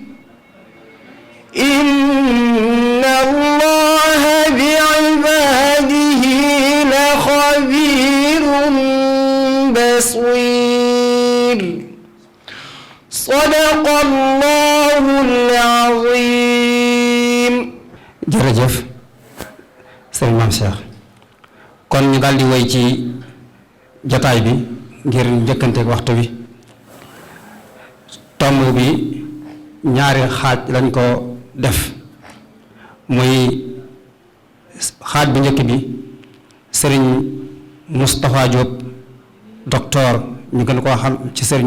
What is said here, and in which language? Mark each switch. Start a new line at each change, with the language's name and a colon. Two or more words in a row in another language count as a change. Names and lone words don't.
Arabic: إن الله بعباده لخبير بصير صدق الله العظيم.
Wolof: jërëjëf sëriñ Maam Cheikh kon ñu daldi woy ci jataay bi ngir njëkkanteeg waxtu bi tomb bi ñaari xaaj lañ ko def muy xaaj bu njëkk bi sëriñ Moustapha Diop docteur ñu gën koo xam ci sëriñ